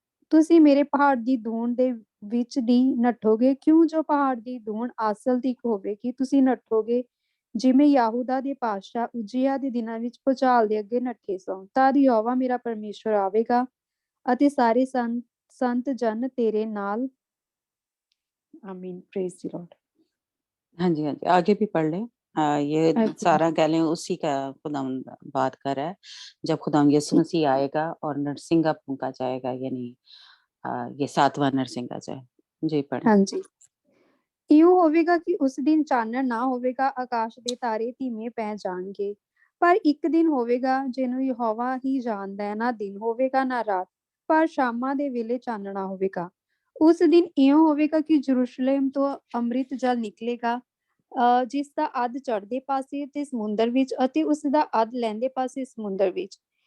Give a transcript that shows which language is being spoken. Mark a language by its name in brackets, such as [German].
[Punjabi] ਤੁਸੀਂ ਮੇਰੇ ਪਹਾੜ ਦੀ ਦੂਣ ਦੇ ਵਿੱਚ ਦੀ ਨੱਠੋਗੇ, ਕਿਉਂ ਜੋ ਪਹਾੜ ਦੀ ਦੂਣ ਆਸਲ ਤੀਕ ਹੋਵੇਗੀ। ਤੁਸੀਂ ਨੱਠੋਗੇ ਜਿਵੇਂ ਯਹੂਦਾ ਦੇ ਪਾਤਸ਼ਾਹ ਉਜੀਆ ਦੇ ਦਿਨਾਂ ਵਿੱਚ ਭੁਚਾਲ ਦੇ ਅੱਗੇ ਨੱਠੇ ਸਨ। ਤਦ ਯਹੋਵਾ ਮੇਰਾ ਪਰਮੇਸ਼ਵਰ ਆਵੇਗਾ ਅਤੇ ਸਾਰੇ ਸੰਤ ਜਨ तेरे नाल। [English] आमीन। Praise the lord. [Hindi] हाँ जी, हाँ जी, आगे भी पढ़ लें। ये अच्छा। सारा कह लें उसी का खुदावंद बात कर रहा है, जब खुदावंद यीशु मसीह आएगा और नरसिंगा फूंका जाएगा, यानी ये 7वां नरसिंगा जाए। जी पढ़ें। हाँ जी। [Punjabi] ਇਉਂ ਹੋਵੇਗਾ ਕਿ ਉਸ ਦਿਨ ਚਾਨਣ ਨਾ ਹੋਵੇਗਾ, ਆਕਾਸ਼ ਦੇ ਤਾਰੇ ਧੀਮੇ ਪੈ ਜਾਣਗੇ। ਪਰ ਇੱਕ ਦਿਨ ਹੋਵੇਗਾ ਜਿਹਨੂੰ ਯਹੋਵਾ ਹੀ ਜਾਣਦਾ ਹੈ, ਨਾ ਦਿਨ ਹੋਵੇਗਾ ਨਾ ਰਾਤ, ਪਰ ਸ਼ਾਮਾਂ ਦੇ ਵੇਲੇ ਚਾਨਣਾ ਹੋਵੇਗਾ। ਉਸ ਦਿਨ ਇਉਂ ਹੋਵੇਗਾ ਕਿ ਯਰੂਸ਼ਲਮ ਤੋਂ ਅੰਮ੍ਰਿਤ ਜਲ ਨਿਕਲੇਗਾ, ਜਿਸ ਦਾ ਅੱਧ ਚੜ੍ਹਦੇ ਪਾਸੇ ਤੇ ਸਮੁੰਦਰ ਵਿੱਚ ਅਤੇ ਉਸ ਦਾ ਅੱਧ ਲਹਿੰਦੇ ਪਾਸੇ ਸਮੁੰਦਰ ਵਿੱਚ।